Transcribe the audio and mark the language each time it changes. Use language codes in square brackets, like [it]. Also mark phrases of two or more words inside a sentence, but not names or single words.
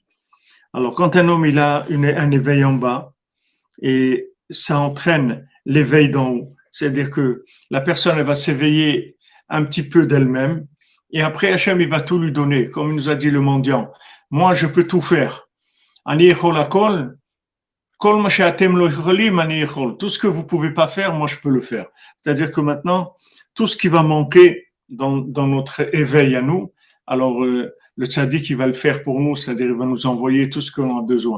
[fr] Alors, quand un homme il a un éveil en bas, et ça entraîne l'éveil d'en haut, c'est-à-dire que la personne elle va s'éveiller un petit peu d'elle-même, et après Hachem il va tout lui donner, comme il nous a dit le mendiant. Moi, je peux tout faire. [he] אני יכול הכל, כל מה שאתם לא יכולים, אני יכול. [fr] Tout ce que vous pouvez pas faire, moi je peux le faire. C'est-à-dire que maintenant, tout ce qui va manquer dans notre éveil à nous, alors le tzaddik il va le faire pour nous, c'est-à-dire il va nous envoyer tout ce qu'on a besoin.